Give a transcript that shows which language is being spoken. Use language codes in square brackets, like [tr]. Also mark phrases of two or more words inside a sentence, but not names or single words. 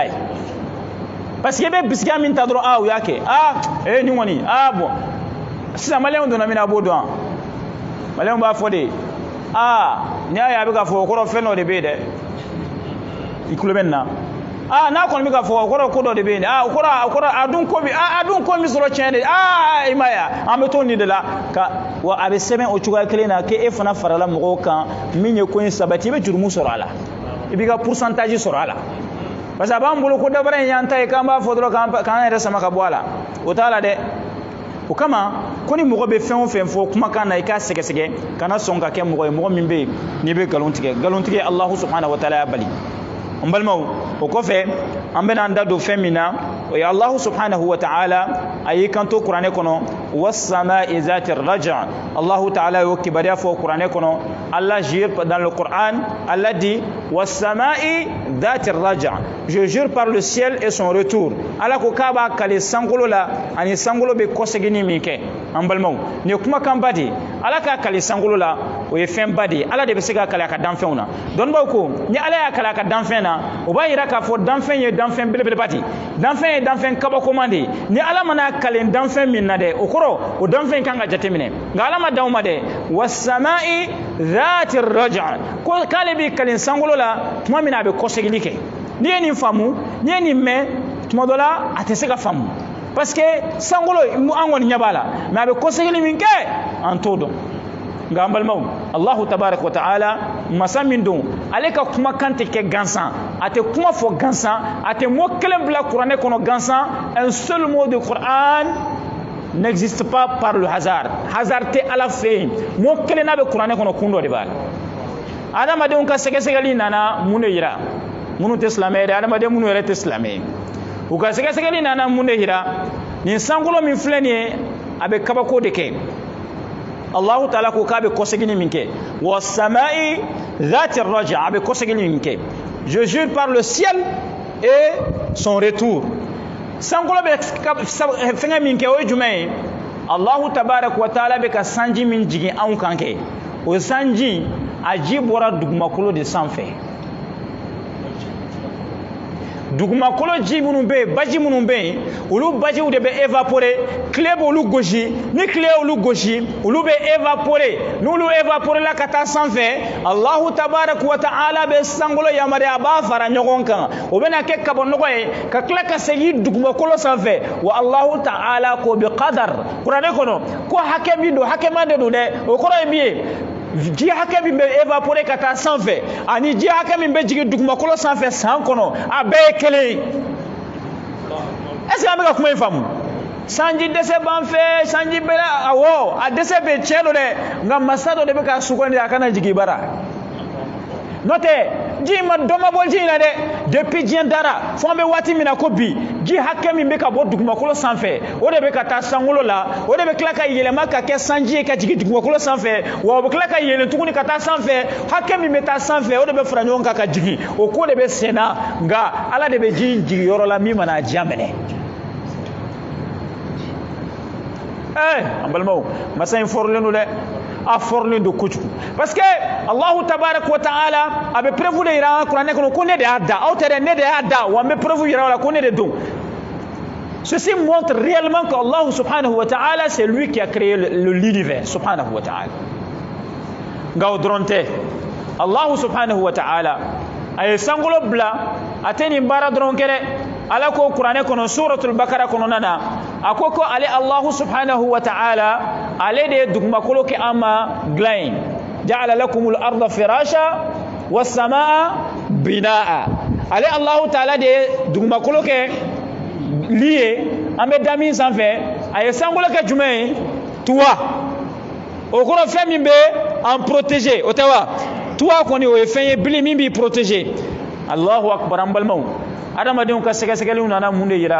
[bm] ye parce que i bɛ bisigiya min ta dɔrɔn u y'a kɛ nin kɔni bon sisan maliyɛnw donna min na a b'o dɔn maliyɛnw b'a fɔ de n'i y'a ye a bɛ ka fɔ o kɔrɔ fɛn dɔ de bɛ yen dɛ i tulo bɛ nin na n'a kɔni bɛ ka fɔ o kɔrɔ ko dɔ de bɛ yen o kɔrɔ a dun ko min sɔrɔ tiɲɛ de i ma ye an bɛ to nin de la wa a bɛ sɛbɛn o cogoya kelen na k'e fana farala mɔgɔw kan min ye ko in sabati i bɛ jurumu sɔrɔ a la i b'i ka pourcentage sɔrɔ a la parce que a b'an bolo ko dabara in y'an ta ye k'an b'a fɔ dɔrɔn k'an yɛrɛ sama ka bɔ a la o t'a la dɛ o kama ko ni mɔgɔ bɛ fɛn o fɛn fɔ kumakan na i k'a sɛgɛsɛgɛ kana sɔn ka kɛ mɔgɔ ye mɔgɔ min bɛ yen n'i bɛ nkalon tigɛ [ar] الله سبحانه وتعالى [bm] y'a bali n balimaw o kɔfɛ an bɛna an da don fɛn min na o ye [ar] الله سبحانه وتعالى [bm] a y'i kanto kuranɛ kɔnɔ [ar] والسماء ذات الرجع' الله تعالى [bm] y'o kibaruya fɔ kuranɛ kɔnɔ [fr] Allah jure dans le Coran Allah dit [ar] والسماء ذات الرجع' [fr] je jure par le ciel et son retour [bm] Allah ko k'a b'a kale sankolo la ani sankolo bɛ kɔsegini min kɛ an balimaw nin ye kumakan ba de ye Allah k'a kale sankolo la o ye fɛn ba de ye Allah de bɛ se k'a kale a ka danfɛnw na dɔnnibaaw ko ni Allah y'a kale a ka danfɛn na o b'a yira k'a fɔ danfɛn ye danfɛn belebeleba de danfɛn ye danfɛn kabakoman de ye ni Allah mana kale danfɛn min na dɛ o kɔrɔ o danfɛn kan ka jateminɛ nka Allah ma dan o ma dɛ [ar] والسماء ذات الرجع' [bm] ko k'ale bɛ kale sankolo la tuma min na a bɛ kɔsegili kɛ n'i ye nin faamu n'i ye nin mɛn tuma dɔ la a tɛ se ka faamu parce que sankolo an kɔni ɲɛ b'a la mais a bɛ kɔsegili min kɛ an t'o dɔn nka an balimaw [ar] الله تبارك وتعالى [bm] masa min don ale ka kumakan tɛ kɛ gansan a tɛ kuma fɔ gansan a tɛ mot kelen bila kuranɛ kɔnɔ gansan [fr] un seul mot de Coran n'existe pas par le hasard [bm] tɛ Ala fɛ yen mot kelen n'a bɛ kuranɛ kɔnɔ kun dɔ de b'a la adamadenw ka sɛgɛsɛgɛli nana mun de yira minnu tɛ silamɛ ye dɛ adamaden minnu yɛrɛ tɛ silamɛ ye u ka sɛgɛsɛgɛli nana mun de yira nin sankolo min filɛ nin ye a bɛ kabako de kɛ [ar] الله تعالى [bm] ko k'a bɛ kɔsegini min kɛ [ar] والسماء ذات الرجع' [bm] a bɛ kɔsegini min kɛ [fr] je jure par le ciel et son retour [bm] sankolo bɛ fɛngɛ min kɛ o ye jumɛn ye [ar] الله تبارك وتعالى [bm] bɛ ka sanji min jigin anw kan kɛ o sanji a ji bɔra dugumakolo de sanfɛ dugumakolo ji minnu bɛ yen baji minnu bɛ yen olu bajiw de bɛ évaporer tile b'olu gosi ni tile y'olu gosi olu bɛ évaporer n'olu évaporer la ka taa sanfɛ [ar] الله تبارك وتعالى [bm] bɛ sankolo yamaruya a b'a fara ɲɔgɔn kan o bɛna kɛ kabɔnɔgɔ ye ka tila ka segin dugumakolo sanfɛ [ar] والله [bm] ta'ala ko [ar] بقدر [bm] kuranɛ kɔnɔ ko hakɛ min don hakɛma de don dɛ o kɔrɔ ye min ye ji hakɛ min bɛ évaporer ka taa sanfɛ ani ji hakɛ min bɛ jigin dugumakolo sanfɛ san kɔnɔ a bɛɛ ye kelen ye [fr] est-ce que [bm] an bɛ ka kuma in faamu sanji dɛsɛ b'an fɛ sanji bɛ awɔ a dɛsɛ bɛ tiɲɛ don dɛ nka masa dɔ de bɛ ka sugandi a kana jigin bara n'o tɛ ji ma dɔ ma bɔ ji in na dɛ depuis diɲɛ dara fo an bɛ waati min na ko bi ji hakɛ min bɛ ka bɔ dugumakolo sanfɛ o de bɛ ka taa sankolo la o de bɛ tila ka yɛlɛma ka kɛ sanji ye ka jigin dugumakolo sanfɛ wa o bɛ tila ka yɛlɛn tuguni ka taa sanfɛ hakɛ min bɛ taa sanfɛ o de bɛ fara ɲɔgɔn kan ka jigin o ko de bɛ sen na nka Ala de bɛ ji in jigin yɔrɔ la min mana a diya minɛ an balimaw masa in fɔrilen don dɛ a fɔrilen don kojugu parce que [ar] الله تبارك وتعالى [bm] a bɛ preuve de yira an ka kuranɛ kɔnɔ ko ne de y'a da aw tɛ dɛ ne de y'a da wa n bɛ preuve yira aw la ko ne de don [fr] ceci montre réellement que [ar] الله سبحانه وتعالى [fr] c'est lui qui a créé l'univers [ar] سبحانه وتعالى [bm] nka o dɔrɔn tɛ [ar] الله سبحانه و [bm] ta'ala a ye sankolo bila a tɛ nin baara dɔrɔn kɛ dɛ Ala ko kuranɛ kɔnɔ suratul bakara kɔnɔna na a ko ko ale [ar] الله سبحانه وتعالى [bm] ale de ye dugumakolo kɛ an ma dilan ye [ar] جعل لكم الأرض فراشا والسماء بناء [bm] ale [ar] الله تعالى [bm] de ye dugumakolo kɛ li ye an bɛ da min sanfɛ a ye sankolo kɛ jumɛn ye tuwa o kɔrɔ fɛn min bɛ [fr] en protéger [bm] o tɛ wa tuwa kɔni o ye fɛn ye bili min b'i protéger [ar] الله أكبر [bm] an balimaw adamadenw ka sɛgɛsɛgɛliw nana mun de yira